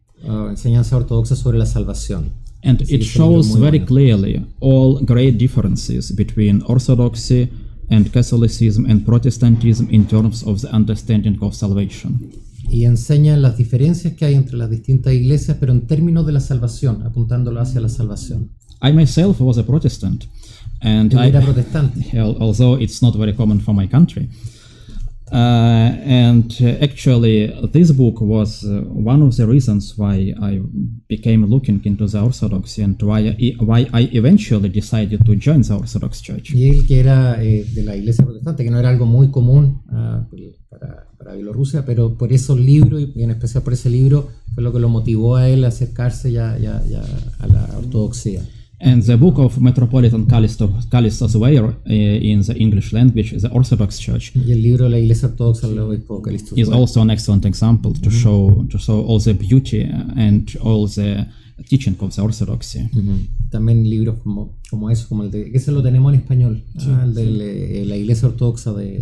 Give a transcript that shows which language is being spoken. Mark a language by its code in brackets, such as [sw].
[es] Enseñanza ortodoxa sobre la salvación. [en] And it shows very clearly all great differences between Orthodoxy and Catholicism and Protestantism in terms of the understanding of salvation. [es] Y enseña las diferencias que hay entre las distintas iglesias, pero en términos de la salvación, apuntándolo hacia la salvación. [en] I myself was a Protestant, and [es] I era protestante. [en] Although it's not very common for my country. And actually, this book was one of the reasons why I became looking into the Orthodoxy and why I eventually decided to join the Orthodox Church. [es] Y él que era de la iglesia protestante, que no era algo muy común para Bielorrusia, pero por esos libros y en especial por ese libro fue lo que lo motivó a él a acercarse ya a la ortodoxia. [en] And the book of Metropolitan Callistos Weir in the English language, the Orthodox Church, [es] y el libro de la Iglesia Ortodoxa del Obispo Callistos [en] is also an excellent example to show all the beauty and all the teaching of the Orthodoxy. [es] también libros como eso, como el de, que se lo tenemos en español, el de la Iglesia Ortodoxa de...